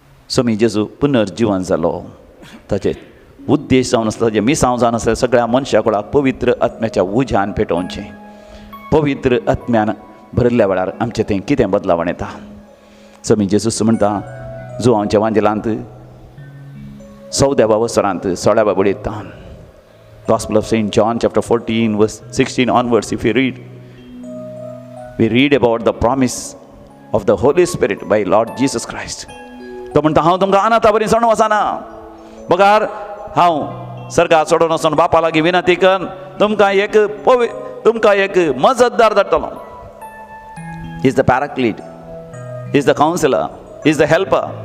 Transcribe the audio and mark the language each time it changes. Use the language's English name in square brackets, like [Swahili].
[Goan Konkani] स्वामी जेजू पुनर्जीवन जालो ताचे उद्देश जावन आसता, ताजे मिसांव जावन आसता सगळ्या मनशा कुळाक पवित्र आत्म्याच्या उज्यान पेटोवचें. पवित्र आत्म्यान भरिल्ल्या वेळार आमचें थंय कितें बदलावण येता. स्वामी जेजूस म्हणटा जो आमच्या वांजेलांत 14व्या वसरांत 16व्या बडयेंत [English] Gospel of St. John chapter 14 verse 16 onwards, if we read about the promise of the Holy Spirit by Lord Jesus Christ. [Goan Konkani] तो म्हणटा हांव तुमकां अनाथा बरी सोडून वचना. बगार हांव सर्गार सोडून वचून बापा लागीं विनंती कर, तुमकां एक मजतदार धाडटलो. [English] He is the paraclete, he is the counselor, he is the helper.